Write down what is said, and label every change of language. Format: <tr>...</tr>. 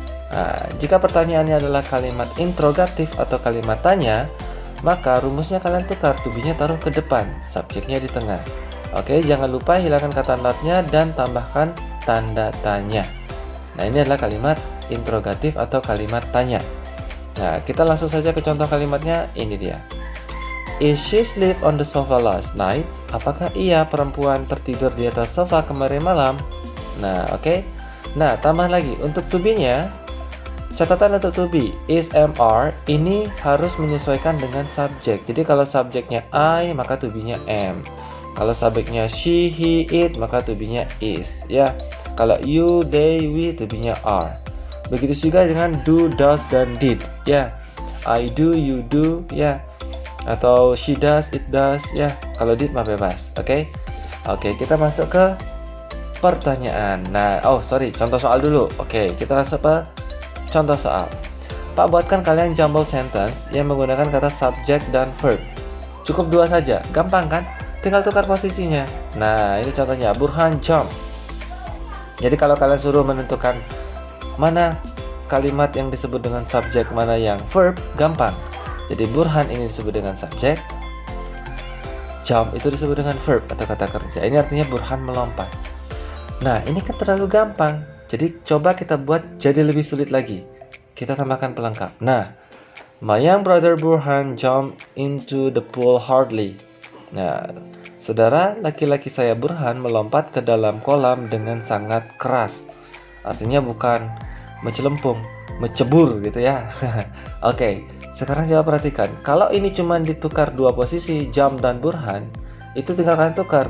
<id>Nah, jika pertanyaannya adalah kalimat interrogatif atau kalimat tanya, maka rumusnya kalian tukar, to be-nya taruh ke depan, subjeknya di tengah. Oke, jangan lupa hilangkan kata not-nya dan tambahkan tanda tanya. Nah, ini adalah kalimat interrogatif atau kalimat tanya. Nah, kita langsung saja ke contoh kalimatnya. Ini dia.</id> <en>Is she sleep on the sofa last night?</en> <id>Apakah ia perempuan tertidur di atas sofa kemarin malam? Nah, oke. Nah, tambah lagi untuk to be-nya. Catatan untuk to be, is, am, are ini harus menyesuaikan dengan subjek. Jadi kalau subjeknya I, maka to be-nya am. Kalau subjeknya she, he, it, maka to be-nya is. Ya. Kalau you, they, we, to be-nya are. Begitu juga dengan do, does, dan did. Ya. I do, you do, ya. Atau she does, it does, ya. Kalau did mah bebas. Oke, kita masuk ke pertanyaan. Nah, contoh soal dulu. Oke, kita langsung ke contoh soal. Pak buatkan kalian jumble sentence yang menggunakan kata subject dan verb. Cukup 2 saja, gampang kan? Tinggal tukar posisinya. Nah, ini contohnya, Burhan jump. Jadi kalau kalian suruh menentukan mana kalimat yang disebut dengan subject, mana yang verb, gampang. Jadi Burhan ini disebut dengan subject, jump itu disebut dengan verb atau kata kerja. Ini artinya Burhan melompat. Nah, ini kan terlalu gampang. Jadi coba kita buat jadi lebih sulit lagi. Kita tambahkan pelengkap.</id> <en>Nah, my young brother Burhan jumped into the pool hardly.</en> <id>Nah, saudara laki-laki saya Burhan melompat ke dalam kolam dengan sangat keras. Artinya bukan mencelempung, mencebur gitu ya. Oke, sekarang coba perhatikan. Kalau ini cuma ditukar 2 posisi, jump dan Burhan, itu tinggal kalian tukar.</id>